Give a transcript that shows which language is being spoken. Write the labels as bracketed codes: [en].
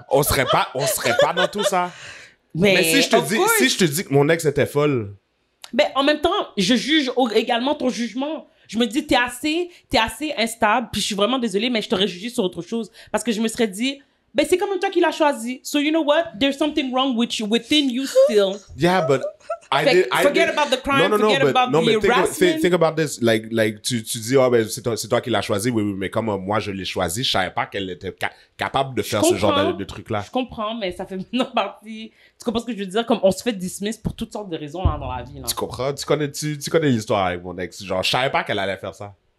[fr] On serait pas dans tout ça. Mais si je te dis que mon ex était folle... Mais en même temps, je juge également ton jugement. Je me dis, t'es assez instable, puis je suis vraiment désolée, mais je t'aurais jugé sur autre chose. Parce que je me serais dit, ben c'est quand même toi qui l'as choisi. [en] So you know what? There's something wrong within you still. Yeah, but forget about the crime, forget about the harassment. Think about this. [fr] Like tu dis, oh, ben, c'est toi qui l'as choisi. Oui, mais comme moi, je l'ai choisi, je savais pas qu'elle était capable de faire ce genre de truc-là. Je comprends, mais ça fait maintenant partie... Tu comprends ce que je veux dire? Comme on se fait dismiss pour toutes sortes de raisons là, dans la vie. Là. Tu comprends? Tu connais l'histoire avec mon ex. Genre, je savais pas qu'elle allait faire ça.